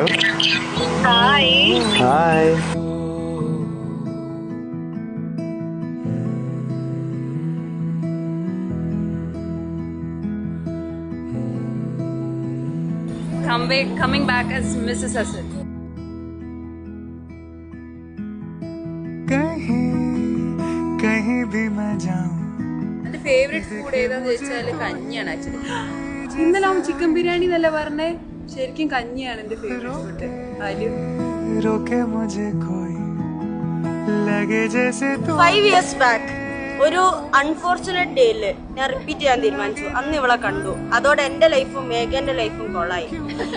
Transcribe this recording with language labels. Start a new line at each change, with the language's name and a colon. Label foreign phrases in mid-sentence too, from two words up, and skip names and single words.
English: Hi. Hi. Coming back as Mrs. Hassan.
Hindi: कहीं भी मैं जाऊं
Malayalam: എന്റെ
English: favourite food
Malayalam: ഏതാന്ന് ചോദിച്ചാല് കഞ്ഞിയാണ് ആക്ച്വലി. ഇന്നലെ അവൻ ചിക്കൻ ബിരിയാണി എന്നല്ല പറഞ്ഞേ, ശരിക്കും കഞ്ഞിയാണ് എന്റെ
English: favourite food.
Malayalam: അതില്
Hindi: रोके मुझे कोई लगे जैसे तू
English: 5 years back
Malayalam: ഒരു
English: unfortunate day
Malayalam: ഞാൻ റിപ്പീറ്റ് ചെയ്യാൻ തീരുമാനിച്ചു. അന്ന് ഇവളെ കണ്ടു. അതോടെ എന്റെ ലൈഫും മേഘന്റെ ലൈഫും കൊള്ളായി.